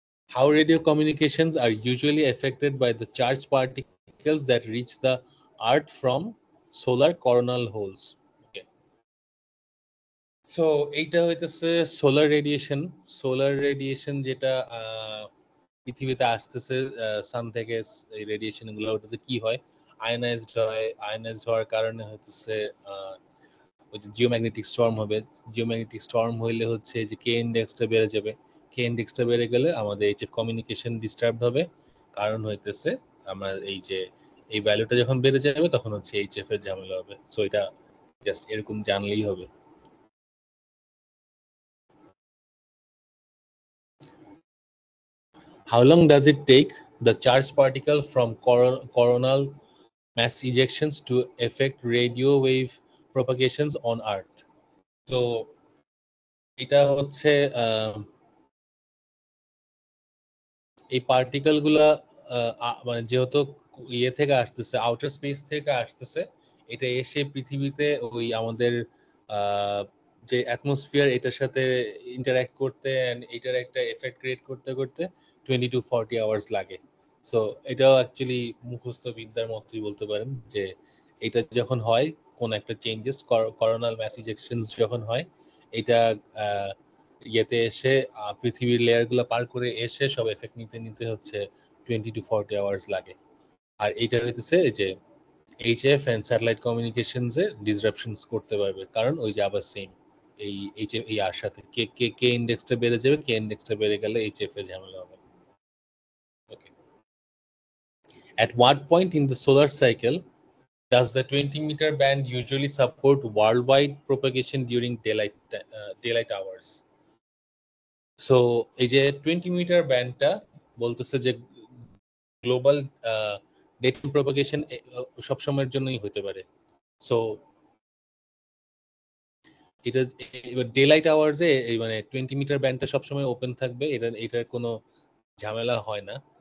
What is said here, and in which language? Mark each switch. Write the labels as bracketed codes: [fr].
[en] How radio communications are usually affected by the charged particles that reach the earth from solar coronal holes. Okay. [bn] So এইটা হইতেছে solar radiation যেটা পৃথিবীতে আসতেছে সান থেকে, এই radiation গুলো ওটাতে কি হয়, আয়নাইজড হওয়ার কারণে হইতেছে ওই যে জিওম্যাগনেটিক স্টর্ম হবে। জিওম্যাগনেটিক স্টর্ম হইলে হচ্ছে যে কে ইন্ডেক্সটা বেড়ে যাবে, কে ইন্ডেক্সটা বেড়ে গেলে আমাদের এই যে কমিউনিকেশন ডিস্টার্ব হবে। কারণ হইতেছে আমরা এই যে এই ভ্যালুটা যখন বেড়ে যাবে তখন হচ্ছে এইচএফ এর ঝামেলা হবে। সো এটা জাস্ট এরকম জানলেই হবে। [en] How long does it take the charged particle from coronal mass ejections to affect radio wave propagations on Earth? [bn] So এটা হচ্ছে এই পার্টিকেল গুলা মানে যেহেতু ইয়ে থেকে আসতেছে, আউটার স্পেস থেকে আসতেছে, এটা এসে পৃথিবীতে ওই আমাদের যে অ্যাটমসফিয়ার এটার সাথে ইন্টারঅ্যাক্ট করতে এন্ড এটার একটা এফেক্ট ক্রিয়েট করতে করতে 20 to 40 আওয়ার্স লাগে। সো এটাও অ্যাকচুয়ালি মুখস্থ বিদ্যার মতোই বলতে পারেন যে এটা যখন হয় কোন একটা চেঞ্জেস, করোনাল ম্যাস ইজেকশনস যখন হয়, এটা ইয়েতে এসে পৃথিবীর লেয়ার গুলো পার করে এসে সব এফেক্ট নিতে নিতে হচ্ছে 20 to 40 আওয়ার্স লাগে। আর এইটা হইতেছে যে HF and satellite communications A disruptions করতে পারবে, কারণ ওই যে আবার সেম এই এইচএফ এই আর সাথে কে কে কে ইন্ডেক্সটা বেড়ে যাবে, কে ইন্ডেক্সটা বেড়ে গেলে এইচএফ এর ঝামেলা হবে। [en] Okay, at what point in the solar cycle does the 20-meter band usually support worldwide propagation during daylight hours? [bn] So এই যে 20 মিটার ব্যান্ডটা বলতেছে যে গ্লোবাল ডেটা প্রপাগেশন সবসময়ের জন্যই হতে পারে। সো এটা এবার ডেলাইট আওয়ার্সে এই মানে 20 মিটার ব্যান্ডটা সবসময় ওপেন থাকবে, এটার কোনো ঝামেলা হয় না।